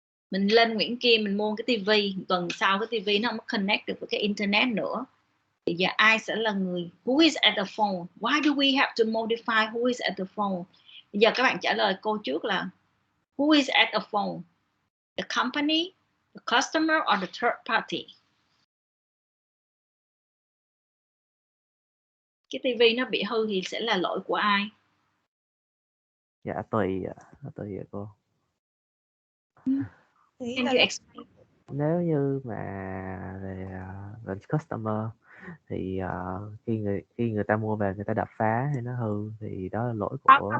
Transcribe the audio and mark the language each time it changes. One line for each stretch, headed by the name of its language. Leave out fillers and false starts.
Vietnamese: Mình lên Nguyễn Kim mình mua cái tivi, tuần sau cái tivi nó không connect được với cái internet nữa, thì giờ ai sẽ là người
English: who is at the phone? Why do we have to modify who is at the phone?
Vietnamese: Bây giờ các bạn trả lời cô trước là
English: who is at the phone? The company, the customer, or the third party?
Vietnamese: Cái tivi nó bị hư thì sẽ là lỗi của ai? Dạ tùy cô.
English: Can you explain?
Vietnamese: Nếu như mà về customer thì khi người ta mua về người ta đập phá hay nó hư thì đó là lỗi của